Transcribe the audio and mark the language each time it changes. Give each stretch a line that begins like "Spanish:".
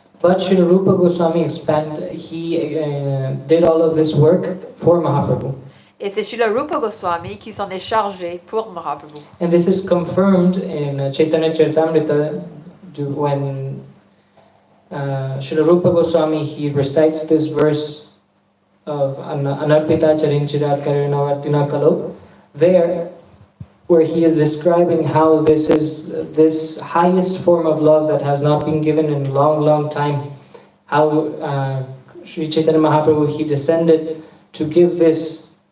English: But Srila Rupa Goswami he did all of this work for Mahaprabhu.
French: Et c'est Srila Rupa Goswami qui s'en est chargé pour Mahaprabhu.
English: And this is confirmed in Chaitanya Charitamrita when Srila Rupa Goswami, he recites this verse of Anarpita Charinchirat Karinavartina Kalo, there where he is describing how this is this highest form of love that has not been given in a long, long time, how Sri Chaitanya Mahaprabhu, he descended to give this.